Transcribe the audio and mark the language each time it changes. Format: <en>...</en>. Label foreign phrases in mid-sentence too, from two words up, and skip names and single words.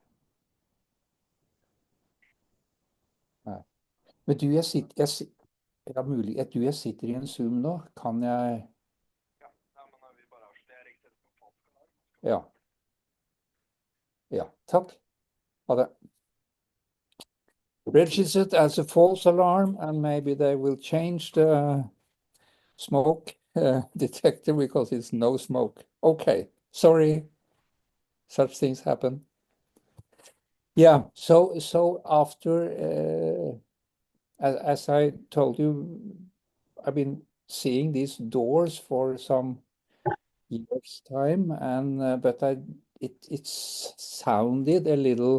<no>Nei. Men du, jeg sitter i en Zoom nå. Kan jeg Ja. Ja, takk. Ha det.</no> <en>Registered as a false alarm, and maybe they will change the smoke detector because it's no smoke. Okay, sorry, such things happen. Yeah, so after, as I told you, I've been seeing these doors for some years' time, and but it sounded a little.</en>